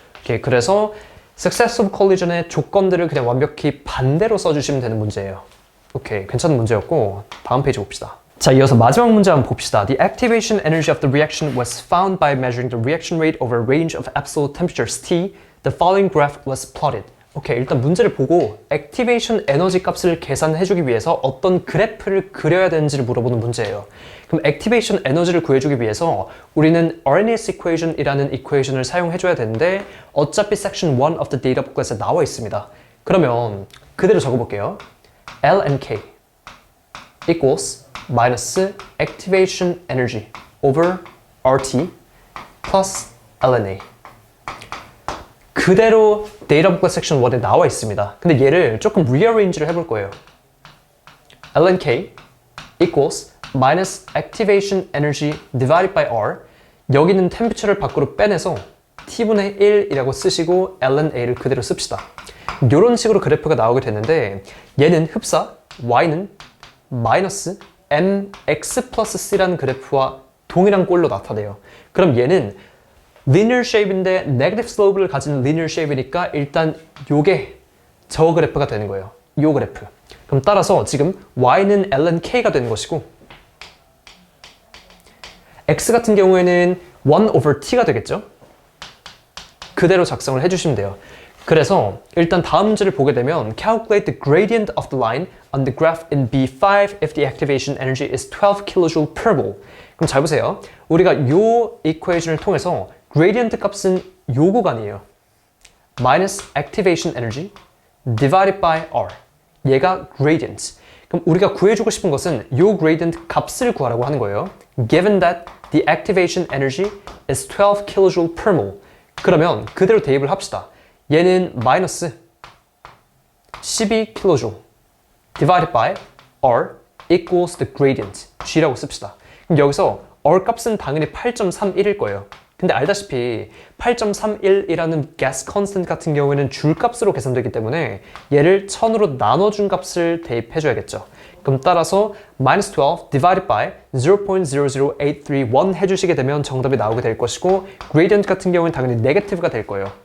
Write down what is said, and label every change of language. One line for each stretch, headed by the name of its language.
Korean: 오케이, 그래서 successive collision의 조건들을 그냥 완벽히 반대로 써주시면 되는 문제예요. 오케이, 괜찮은 문제였고 다음 페이지 봅시다. 자, 이어서 마지막 문제 한번 봅시다.
English: The activation energy of the reaction was found by measuring the reaction rate over a range of absolute temperatures T. The following graph was plotted.
Korean: 오케이, 일단 문제를 보고 액티베이션 에너지 값을 계산해주기 위해서 어떤 그래프를 그려야 되는지를 물어보는 문제예요. 그럼 액티베이션 에너지를 구해주기 위해서 우리는 Arrhenius equation이라는 이퀘이션을 사용해줘야 되는데 어차피
English: section 1 of the data booklet
Korean: 에 나와 있습니다. 그러면 그대로 적어볼게요.
English: LNK equals minus activation energy over RT plus LNA.
Korean: 그대로 데이터 북클 섹션 1에 나와 있습니다. 근데 얘를 조금 rearrange를 해볼 거예요.
English: LNK equals minus activation energy divided by R.
Korean: 여기는 temperature를 밖으로 빼내서 T분의 1이라고 쓰시고 LNA를 그대로 씁시다. 이런 식으로 그래프가 나오게 되는데 얘는 흡사, Y는 마이너스 mx 플러스 c라는 그래프와 동일한 꼴로 나타내요. 그럼 얘는 linear shape인데 negative slope를 가진 linear shape이니까 일단 요게 저 그래프가 되는 거예요. 요 그래프. 그럼 따라서 지금 y는 lnk가 되는 것이고 x 같은 경우에는 1 over t가 되겠죠? 그대로 작성을 해주시면 돼요. 그래서 일단 다음 문제를 보게 되면
English: calculate the gradient of the line on the graph in B5 if the activation energy is 12 kJ per mole.
Korean: 그럼 잘 보세요. 우리가 요 이퀘이션을 통해서 gradient 값은 요 구간이에요.
English: minus activation energy divided by R.
Korean: 얘가 gradient. 그럼 우리가 구해주고 싶은 것은 요 gradient 값을 구하라고 하는 거예요.
English: Given that the activation energy is 12 kJ per mole.
Korean: 그러면 그대로 대입을 합시다. 얘는 마이너스
English: 12kJ divided by R equals the gradient G라고 씁시다.
Korean: 그럼 여기서 R 값은 당연히 8.31일 거예요. 근데 알다시피 8.31이라는 gas constant 같은 경우에는 줄 값으로 계산되기 때문에 얘를 1000으로 나눠준 값을 대입해줘야겠죠. 그럼 따라서
English: minus 12 divided by 0.00831
Korean: 해주시게 되면 정답이 나오게 될 것이고 gradient 같은 경우는 당연히 negative가 될 거예요.